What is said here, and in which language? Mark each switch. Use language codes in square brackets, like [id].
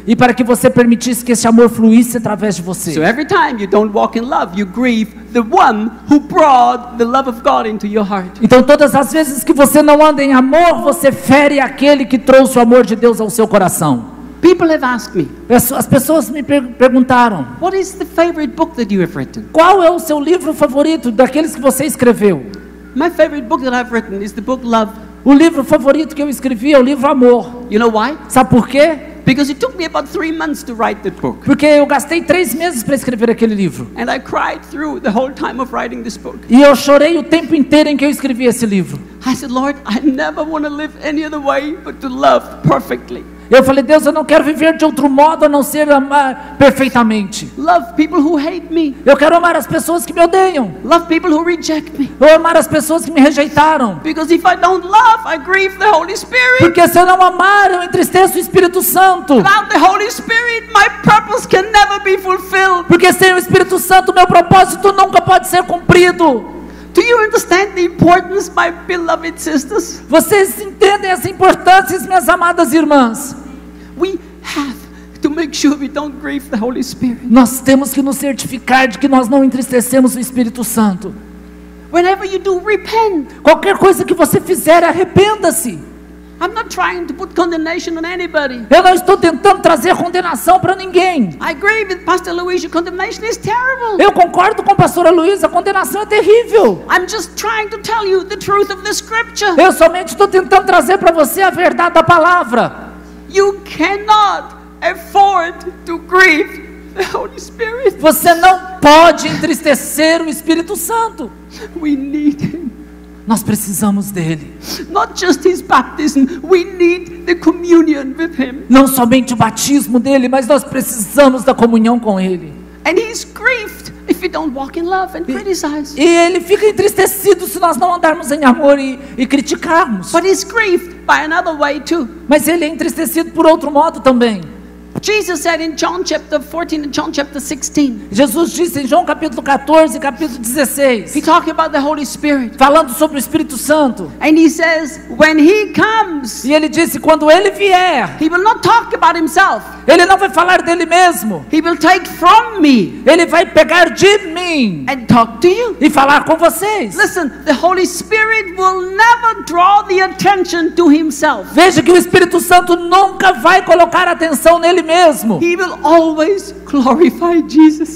[pt] e para que você permitisse que esse amor fluísse através de [en] So [pt] você. [en] every time you don't walk in love, you grieve the one who brought the love of God into your heart. [pt] Então todas as vezes que você não anda em amor, você fere aquele que trouxe o amor de Deus ao seu coração. [en] People have asked me, [pt] As pessoas me perguntaram: [en] what is the favorite book that you have written? [pt] qual é o seu livro favorito daqueles que você escreveu? [en] My favorite book that I've written is the book Love. [pt] O livro favorito que eu escrevi é o livro Amor. [en] You know why? [pt] Sabe por quê? [en] Because it took me about 3 months to write that book. [pt] Porque eu gastei 3 meses para escrever aquele livro. [en] And I cried through the whole time of writing this book. [pt] E eu chorei o tempo inteiro em que eu escrevi esse livro. [en] I said, Lord, I never want to live any other way but to love perfectly. [pt] Eu falei: Deus, eu não quero viver de outro modo a não ser amar perfeitamente. [en] Love people who hate me. [pt] Eu quero amar as pessoas que me odeiam. [en] Love people who reject me. [pt] Eu amar as pessoas que me rejeitaram. [en] Because if I don't love, I grieve the Holy Spirit. [pt] Porque se eu não amar, eu entristeço o Espírito Santo. [en] Without the Holy Spirit, my purpose can never be fulfilled. [pt] Porque sem o Espírito Santo, meu propósito nunca pode ser cumprido. [en] Do you understand the importance, my beloved sisters? [pt] Vocês entendem essa importância, minhas amadas irmãs? [en] We have to make sure we don't grieve the Holy Spirit. [pt] Nós temos que nos certificar de que nós não entristecemos o Espírito Santo. [en] Whenever you do, repent. [pt] Qualquer coisa que você fizer, arrependa-se. [en] I'm not trying to put condemnation on anybody. [pt] Eu não estou tentando trazer condenação para ninguém. [en] I agree with Pastor Luis, condemnation is terrible. [pt] Eu concordo com a pastora Luísa, a condenação é terrível. [en] I'm just trying to tell you the truth of the scripture. [pt] Eu somente estou tentando trazer para você a verdade da palavra. [en] You cannot afford to grieve the Holy Spirit. [pt] Você não pode entristecer o Espírito Santo. [en] We need him. [pt] Nós precisamos dele. [en] Not just his baptism, we need the communion with him. [pt] Não somente o batismo dele, mas nós precisamos da comunhão com ele. [en] And he's grieved if we don't walk in love and criticize. [pt] E ele fica entristecido se nós não andarmos em amor e criticarmos. [en] But he's grieved by another way too. [pt] Mas ele é entristecido por outro modo também. [en] Jesus said in John chapter 14 and John chapter 16. [pt] Jesus disse em João capítulo 14 e capítulo 16. [en] He talked about the Holy Spirit. [pt] Falando sobre o Espírito Santo. [en] And he says, when he comes, [pt] E ele disse, quando ele vier, [en] he will not talk about himself. [pt] ele não vai falar dele mesmo. [en] He will take from me [pt] Ele vai pegar de mim [en] and talk to you. [pt] e falar com vocês. [en] Listen, the Holy Spirit will never draw the attention to himself. [pt] Veja que o Espírito Santo nunca vai colocar atenção nele mesmo. [en] He will always glorify Jesus.